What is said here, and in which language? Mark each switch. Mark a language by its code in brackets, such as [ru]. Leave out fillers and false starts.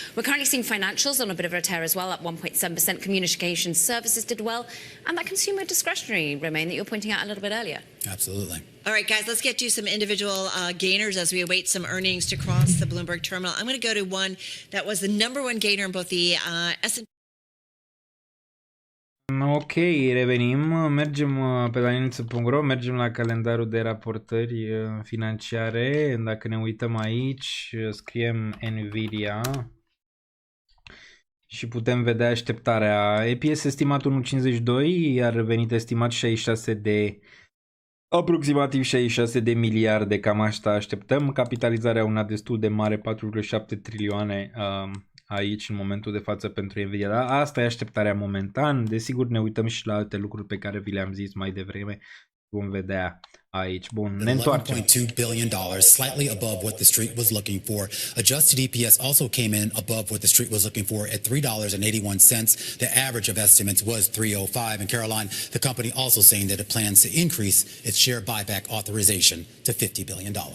[en] We're currently seeing financials on a bit of a tear as well, up 1.7%. Communication services did well. And that consumer discretionary, Romain, that you were pointing out a little bit earlier. Absolutely. All right, guys, let's get to some individual gainers as we await some earnings to cross the Bloomberg terminal. I'm going to go to one that was the number one gainer in both the S&P. [ro] Ok, revenim, mergem pe danielniță.ro, mergem la calendarul de raportări financiare. Dacă ne uităm aici, scriem Nvidia și putem vedea așteptarea. EPS estimat 1,52, iar venit estimat 66 de... Aproximativ 66 de miliarde, cam asta așteptăm. Capitalizarea una destul de mare, 4,7 trilioane aici în momentul de față pentru Nvidia. Dar asta e așteptarea momentan. Desigur ne uităm și la alte lucruri pe care vi le-am zis mai devreme. Vom vedea aici. Bun, ne întoarcem. [en] $11.2 billion, slightly above what the street was looking for. Adjusted EPS also came in above what the street was looking for at $3.81. The average of estimates was $3.05. And Caroline, the company also saying that it plans to increase its share buyback authorization to $50 billion.